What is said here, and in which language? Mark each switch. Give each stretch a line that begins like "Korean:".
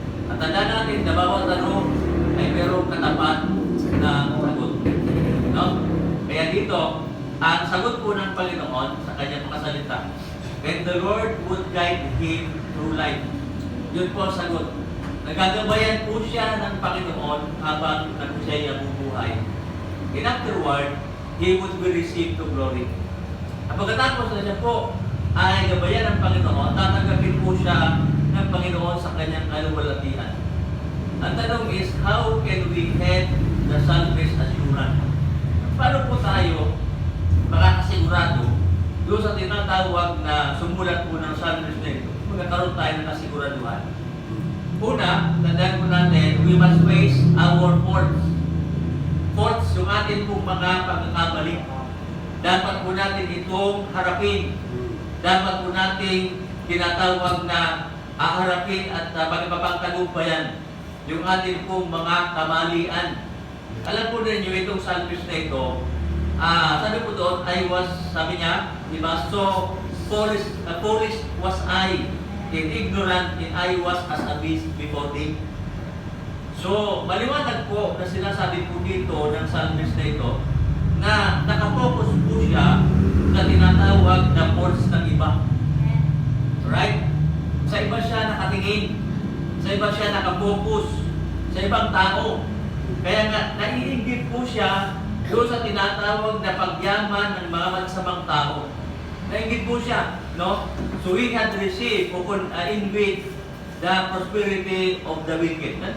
Filipino: At tanda natin na bawat tanong ay merong katapat na sagot. No? Kaya dito, ang sagot po ng Panginoon sa kanyang mga salita,
English: and the Lord would guide him through life.
Filipino: Yun po ang sagot. Nagagabayan po siya ng Panginoon habang siya ay nabubuhay.
English: And afterward, he would be received to glory.
Filipino: At pagkatapos na siya po ay gabayan ng Panginoon, tatanggapin po siya ng Panginoon sa kanyang kaluwalhatian. Ang tanong
English: is, how can we have the salvation assurance?
Filipino: Paano po tayo makakasigurado doon sa tinatawag na sumulat po ng salvation na ito? Magkakaroon tayo ng kasiguraduhan. Una, tandaan po natin,
English: we must face our faults.
Filipino: Faults, yung atin pong mga pagkakamali. Dapat po natin itong harapin. Dapat po natin tinatawag na aharapin at magpapagtagumpayan yung atin pong mga kamalian. Alam po ninyo itong salvation na ito, sabi po doon, sabi niya, diba,
English: so foolish was I, and ignorant, and I was as a beast before thee.
Filipino: So, maliwanag po na sinasabi po dito ng psalmist na ito na nakapokus po siya sa tinatawag na faults ng iba. Right? Sa iba siya nakatingin. Sa iba siya nakapokus. Sa ibang tao. Kaya nga, naiinggit po siya doon sa tinatawag na pagyaman ng mga magsamang tao. Naiinggit po siya. No?
English: So we had received upon envy the prosperity of the wicked.